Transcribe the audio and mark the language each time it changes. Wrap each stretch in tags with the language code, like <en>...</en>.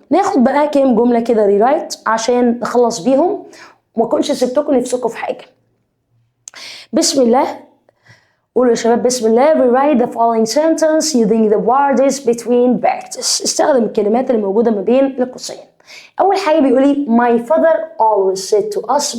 <ar>ناخد بقى كام جمله كده ريرايت عشان نخلص بيهم وما اكونش سبتكم نفسكم في حاجه. بسم الله قولوا يا شباب بسم الله.</ar> <en>rewrite the following sentence using the words between brackets.</en> <ar>استخدم الكلمات اللي موجوده ما بين القوسين. اول حاجه بيقول لي</ar> <en>my father always said to us.</en>